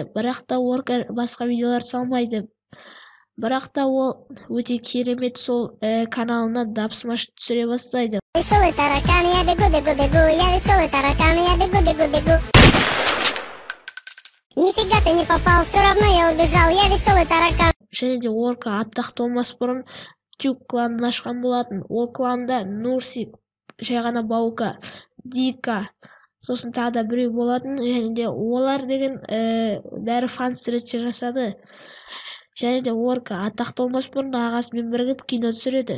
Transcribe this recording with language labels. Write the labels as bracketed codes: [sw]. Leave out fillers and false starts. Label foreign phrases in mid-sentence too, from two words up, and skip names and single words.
[kk] Бірақ та Орка басқа видеолар салмайды. Бірақ та ол өте керемет сол каналына дабсмаш түсіре бастайды. [ru] Веселый таракан, я бегу, я веселый таракан, я бегу. Нифига ты не попал, все равно я убежал, я веселый таракан. [kk] Және де Орка атақты болмас бұрын Тюк кланын ашқан болатын. Ол кланда Нурсик, жай ғана Баука, Дика, сосын тағы да біреу болатын. Және де олар деген бәрі фан-стретчер жасады. Және де Орка атақты болмас бұрын ағасымен бірігіп кино түсіреді.